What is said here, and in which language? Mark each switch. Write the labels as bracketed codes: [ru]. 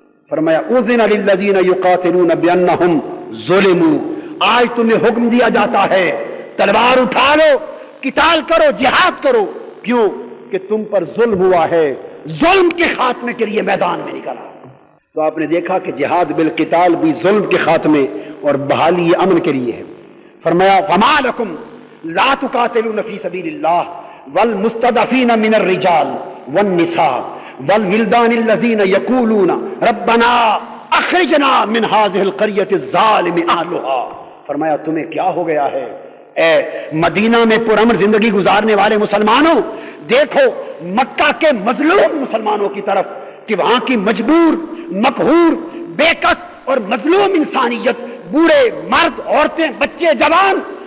[ur] فرمایا [ar] اذن للذین یقاتلون بانہم ظلموا، [ur] آج تمہیں حکم دیا جاتا ہے تلوار اٹھا لو، قتال کرو، جہاد کرو. کیوں؟ کہ تم پر ظلم ہوا ہے. ظلم کے خاتمے کے لیے میدان میں نکلا. تو آپ نے دیکھا کہ جہاد بالقتال بھی ظلم کے خاتمے اور بحالی امن کے لیے ہے. فرمایا [ar] فما لکم لا تقاتلون فی سبیل اللہ والمستضعفین من الرجال والنساء والولدان الذین یقولون ربنا اخرجنا من هذه القریۃ الظالم اہلها. [ur] فرمایا تمہیں کیا ہو گیا ہے اے مدینہ میں پرامن زندگی گزارنے والے مسلمانوں؟ دیکھو مکہ کے مظلوم مسلمانوں کی طرف کہ وہاں کی مجبور، مقہور، بے کس اور مظلوم انسانیت، بوڑھے، مرد، عورتیں، بچے، جوان